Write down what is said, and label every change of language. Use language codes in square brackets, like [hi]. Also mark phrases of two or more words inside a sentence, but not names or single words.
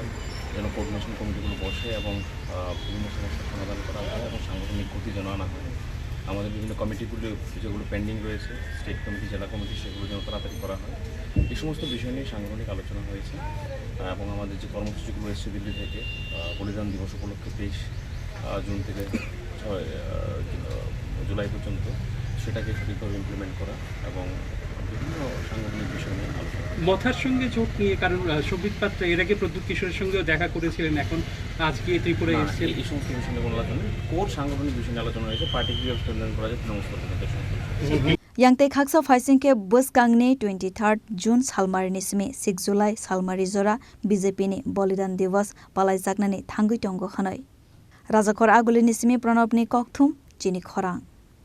[bn] যেন কোঅর্ডিনেশন কমিটিগুলো বসে এবং বিভিন্ন সমস্যার সমাধান করা হয় এবং সাংগঠনিক গতি যেন আনা হয় আমাদের বিভিন্ন কমিটিগুলো যেগুলো পেন্ডিং রয়েছে [en] state committee [bn] জেলা কমিটি সেগুলো যেন তাড়াতাড়ি করা হয় এই সমস্ত বিষয় নিয়ে সাংগঠনিক আলোচনা হয়েছে এবং আমাদের যে কর্মসূচিগুলো এসেছে দিল্লি থেকে বলিদান দিবস উপলক্ষে 23 জুন থেকে 6 জুলাই পর্যন্ত সেটাকে সঠিকভাবে ইমপ্লিমেন্ট করা এবং বিভিন্ন সাংগঠনিক বিষয় নিয়ে আলোচনা মথার সঙ্গে জোট নিয়ে কারণ সম্বিত পাত্র এর আগে প্রদ্যুৎ কিশোরের সঙ্গেও দেখা করেছিলেন এখন আজকে ত্রিপুরায় এসেছে এই সমস্ত বিষয় নিয়ে কোনো আলোচনা নেই কোর সাংগঠনিক বিষয় নিয়ে আলোচনা হয়েছে পার্টিকে স্ট্রেনথেন করা যায় তৃণমূল স্তরে [trp] Yangte khaksa faising ke buskangni 23rd June salmari nismi 6 July salmari jora BJP ni bolidan divas palaijaknani thangui tongo khanai Rajakhor aguli nismi pranabni kokthum Chini Khorang